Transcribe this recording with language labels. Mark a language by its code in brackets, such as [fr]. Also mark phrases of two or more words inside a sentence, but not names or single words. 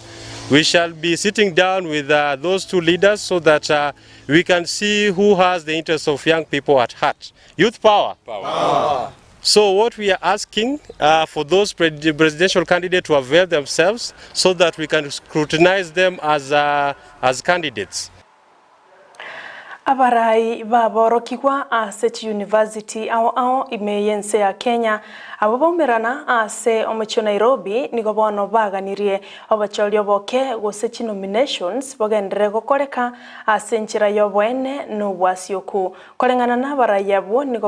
[en] We shall be sitting down with those two leaders so that we can see who has the interests of young people at heart. Youth power. Power. So what we are asking for those presidential candidates to avail themselves so that we can scrutinize them as candidates. [guz] Abarai baborokigwa ase university ao imeyense ya Kenya ababomerana ase omucho Nairobi nigo bono baganirie obachori oboke gose nominations bogendere gokoreka ase nchira yobwene no bwasioku korengana na abarai abo nigo